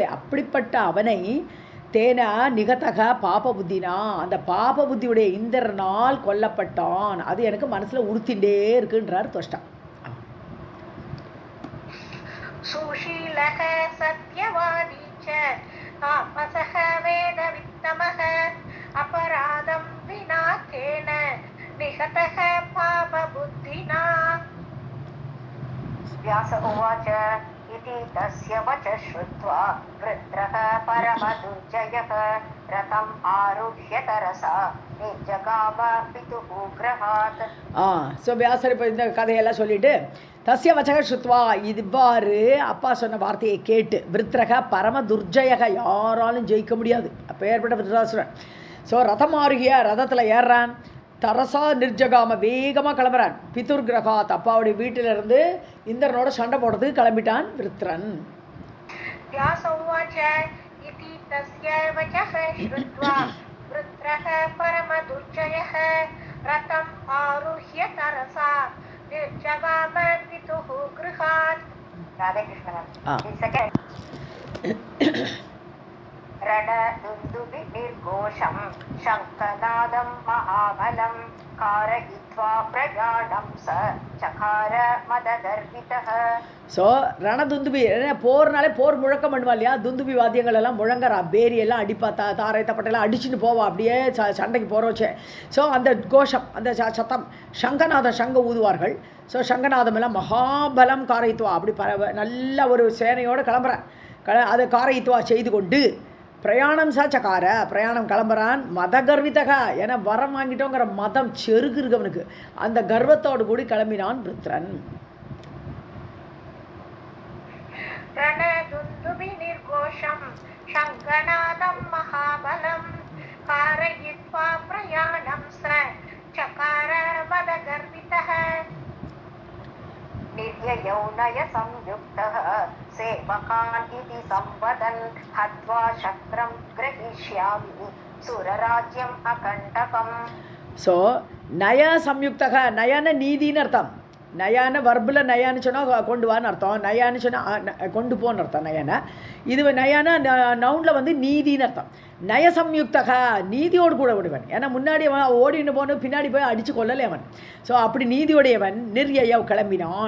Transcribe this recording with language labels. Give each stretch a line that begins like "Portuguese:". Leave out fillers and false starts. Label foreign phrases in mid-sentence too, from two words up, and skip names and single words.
Tamil: அப்படிப்பட்ட அவனை
Sanskrit: तेन निहतः पाप बुद्धिना,
Tamil: அந்த பாப புத்தியுடைய இந்திரனால் கொல்லப்பட்டான். அது எனக்கு மனசுல உறுத்திண்டே இருக்குன்றார் தொஷ்டா.
Sanskrit: सुशीलः सत्यवादी च तापसः वेदवित्तमः अपराधं विना केन निहतः पापबुद्धिना। व्यास उवाच इति तस्य वचः श्रुत्वा वृत्रः परमदुर्जयः रथम् आरुह्य तरसा निर्जगाम पितुः गृहात्.
Tamil: ஸோ வியாசர் இப்போ இந்த கதையெல்லாம் சொல்லிட்டு
Sanskrit: तस्य वचः श्रुत्वा
Tamil: இவ்வாறு அப்பா சொன்ன வார்த்தையை கேட்டு
Sanskrit: वृत्रः परम दुर्जयः
Tamil: யாராலும் ஜெயிக்க முடியாது அப்போ ஏற்பட்ட விருத்தாசுரன். ஸோ
Sanskrit: रथम् आरुह्य
Tamil: ரதத்தில் ஏறுறான்.
Sanskrit: तरसा निर्जगाम
Tamil: வேகமாக கிளம்புறான்.
Sanskrit: पितुर् गृहात्
Tamil: அப்பாவுடைய வீட்டிலிருந்து இந்திரனோட சண்டை போடுறதுக்கு கிளம்பிட்டான் விருத்ரன்.
Sanskrit: व्यास उवाच इति तस्य वचः श्रुत्वा वृत्रः परमदुर्जयः रथम् आरुह्य तरसा निर्जगाम पितुः गृहात्. राधे कृष्ण. रणदुन्दुभिर्घोषं शङ्खनादं महाबलं कारयित्वा प्रयाणं स चकार मदगर्वितः.
Tamil: ஸோ ரணதுந்துபி போர்னாலே போர் முழக்கம் பண்ணுவா இல்லையா, துந்துபி வாத்தியங்கள் எல்லாம் முழங்குறா, பேரி எல்லாம் அடிப்பா, தாரை தப்பட்டெல்லாம் அடிச்சுட்டு போவா, அப்படியே சண்டைக்கு போகிறோச்சே. ஸோ அந்த கோஷம் அந்த சத்தம் சங்கநாதம் சங்க ஊதுவார்கள். ஸோ சங்கநாதம் எல்லாம்
Sanskrit: महाबलं कारयित्वा
Tamil: அப்படி நல்ல ஒரு சேனையோடு கிளம்புறான். அதை காரயித்துவா செய்து கொண்டு
Sanskrit: प्रयाणं चकार
Tamil: பிரயாணம் கிளம்புறான்.
Sanskrit: मद गर्वितः
Tamil: என வரம் வாங்கிட்டோங்கிற மதம் செருக்கு இருக்கு அவனுக்கு. அந்த கர்வத்தோடு கூடி கிளம்பினான் விருத்ரன்.
Sanskrit: रणदुन्दुभिर्घोषं शङ्खनादं महाबलं कारयित्वा प्रयाणं स चकार मदगर्वितः. निर्ययौनय संयुक्तः सेवकान् इति संवदन् हत्वा शस्त्रं ग्रहीष्यामि सुरराज्यम् अकण्टकम्.
Tamil: ஸோ
Sanskrit: नय संयुक्तः
Tamil: நயன நீதின்னு அர்த்தம். நயான வர்பில் நயான்னு சொன்னால் கொண்டு வான்னு அர்த்தம், நயான்னு சொன்னால் கொண்டு போன்னு அர்த்தம். நயன இது நயான நவுனில் வந்து நீதின்னு அர்த்தம். நயசம்யுக்தக நீதியோடு கூட விடுவன். ஏன்னா முன்னாடி அவன் ஓடின்னு போன பின்னாடி போய் அடித்து கொள்ளலை அவன். ஸோ அப்படி நீதியுடையவன் நிர்யய கிளம்பினான்.